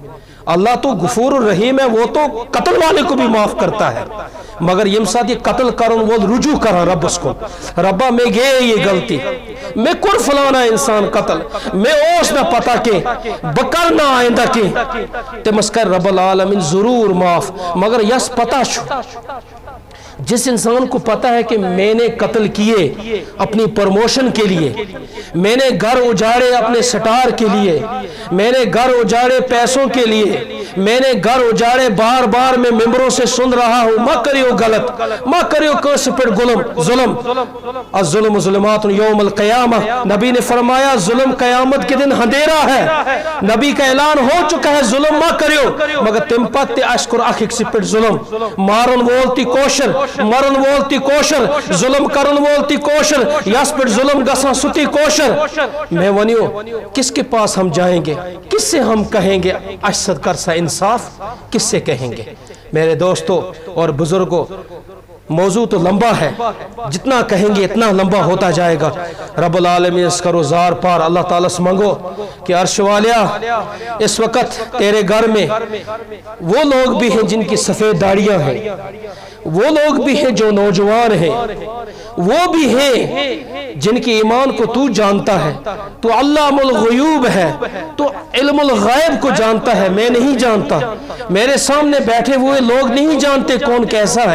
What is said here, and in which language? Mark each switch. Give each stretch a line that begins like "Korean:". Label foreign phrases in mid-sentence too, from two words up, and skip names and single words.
Urdu: اللہ تو غفور الرحیم ہے، وہ تو قتل والے کو بھی معاف کرتا ہے، مگر
Kashmiri: یم ساتھ یہ قتل کرن وہ رجوع کرا رب اس کو، ربا میں گئے یہ غلطی، میں کر فلانا انسان قتل، میں اوس نہ پتا کہ بکر نہ آئندہ کہ تمس کر رب العالمین ضرور معاف، مگر یس پتا شو
Urdu: جس انسان کو پتا ہے کہ میں نے قتل کیے اپنی پروموشن کے لیے، میں نے گھر اجاڑے اپنے سٹار کے لیے، میں نے گھر اجاڑے پیسوں کے لیے، میں نے گھر اجاڑے بار بار میں ممبروں سے سن رہا ہوں
Kashmiri: ما کریو غلط، ما کریو کس پر ظلم،
Arabic: الظلم ظلمات یوم القیامہ،
Urdu: نبی نے فرمایا ظلم قیامت کے دن اندھیرا ہے، نبی کا اعلان ہو چکا ہے
Kashmiri: ظلم ما کریو، مگر تم پت اشکر اخک سے پر ظلم، مارن وولتی کوشر، مرن وولتی کوشر، ظلم کرن وولتی کوشر، یس پر ظلم گسان ستی کوشر۔
Urdu: میں ونیو کس کے پاس ہم جائیں گے، کس سے ہم کہیں گے
Kashmiri: اشد کر سا انصاف،
Urdu: کس سے کہیں گے؟ میرے دوستو اور بزرگوں، موضوع تو لمبا ہے، جتنا کہیں گے اتنا لمبا ہوتا جائے گا۔
Kashmiri: رب العالمین اس کرو زار پار
Urdu: اللہ تعالیٰ سے مانگو کہ عرش والیا اس وقت تیرے گھر میں وہ لوگ بھی ہیں جن کی سفید داڑیاں ہیں، وہ لوگ بھی ہیں جو نوجوان ہیں، وہ بھی ہیں جن کی ایمان کو تو جانتا ہے، تو
Arabic: علام الغیوب
Urdu: ہے، تو
Arabic: علم الغیب
Urdu: کو جانتا ہے، میں نہیں جانتا، میرے سامنے بیٹھے ہوئے لوگ نہیں جانتے کون کیسا ہے۔